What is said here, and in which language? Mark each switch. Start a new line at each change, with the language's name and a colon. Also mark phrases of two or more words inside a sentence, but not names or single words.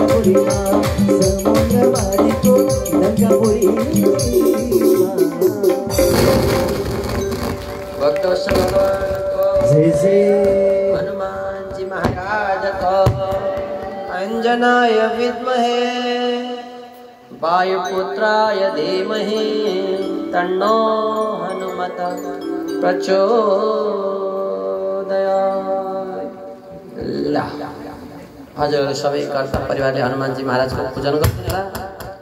Nepali: पुरीमा समुद्रमारीको लङ्कापुरीमा भक्त भगवानको जय जय हनुमान जी महाराज को
Sanskrit: अंजनाय विद्महे वायुपुत्राय धीमहि तन्नो हनुमत प्रचोदयात्।
Nepali: हजुर सबै कर्ता परिवारले हनुमान जी महाराजको पूजन गर्नु होला।